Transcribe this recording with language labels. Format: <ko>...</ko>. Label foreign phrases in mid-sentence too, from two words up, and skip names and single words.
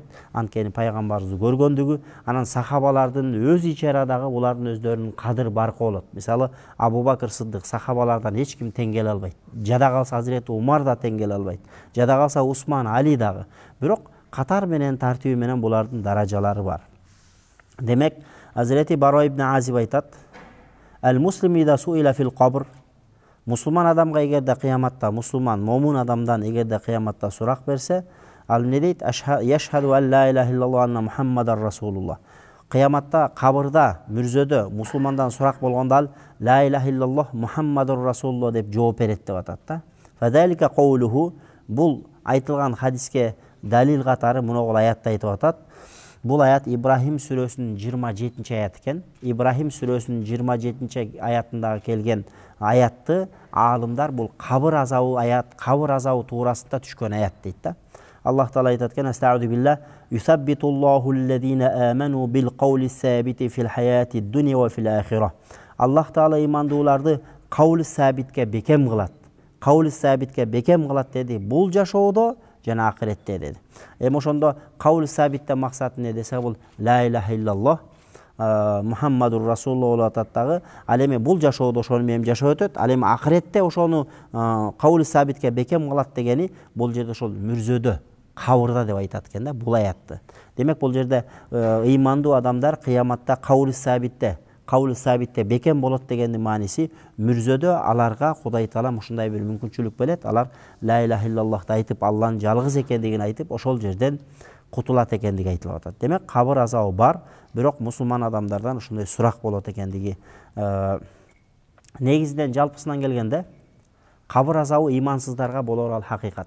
<ky>Анткени пайгамбарыбызды көргөндүгү, анан сахабалардын өз ичарадагы булардын өздөрүнүн кадыр баркы болот. Мисалы, Абу Бакыр Сыддык сахабалардан эч ким тең келе албайт. Жада калса Азирети Умар да тең келе албайт. Жада калса Усман, Али дагы. Бирок катар менен, тартиби менен булардын даражалары бар. Демек, Азирети Бара ибн Азиб айтат:</ky> <ar>المسلم إذا سئل في القبر.</ar> <ky>Мусулман адамга эгерде кыяматта, мусулман, момун адамдан эгерде кыяматта сурак берсе, ал не дейт?</ky> <ar>يشهد أن لا إله إلا الله أن محمدا رسول الله.</ar> <ky>Кыяматта, кабырда, мүрзөдө мусулмандан сурак болгондо ал</ky> <ar>لا إله إلا الله محمد رسول الله</ar> <ky>деп жооп берет деп атат да.</ky> <ar>فذلك قوله</ar> <ky>Бул айтылган хадиске далил катары мыногул аятты айтып атат. Бул аят Ибрахим сүрөсүнүн 27 аят экен. Ибрахим сүрөсүнүн 27 аятындагы келген аятты аалымдар бул кабыр азабы аят, кабыр азабы туурасында түшкөн аят дейт да. Аллах Таала айтат экен:</ky> <ar>"أستعيذ بالله يثبت الله الذين آمنوا بالقول الثابت في الحياة الدنيا وفي الآخرة."</ar> <ky>Аллах Таала имандууларды</ky> <ar>قول ثابت</ar> <ky>бекем кылат.</ky> <ar>قول ثابت</ar> <ky>бекем кылат деди. Бул жашоодо жана акыретте деди. Ошондо</ky> <ar>قول ثابت</ar> <ky>максаты эмне десе, бул</ky> <ar>لا إله إلا الله محمد رسول الله</ar> <ky>болуп атат дагы. Ал эми бул жашоодо ошону менен жашап өтөт. Ал эми акыретте ошону</ky> <ar>قول ثابت</ar> <ky>бекем кылат дегени бул жерде ошол мүрзөдө, кабырда деп айтат экен да бул аятты. Демек бул жерде ыймандуу адамдар кыяматта</ky> <ar>قول ثابت</ar> <ky>бекем болот дегендин мааниси, мүрзөдө аларга Кудай Таала ушундай бир мүмкүнчүлүк берет. Алар</ky> <ar>لا إله إلا الله</ar> <ky>айтып, Алланын жалгыз экендигин айтып, ошол жерден кутулат экендиги айтылып атат. Демек кабыр азабы бар, бирок мусулман адамдардан ушундай сурак болот экендиги. Негизинен жалпысынан келгенде кабыр азабы ыймансыздарга болор ал хакыйкат.</ky>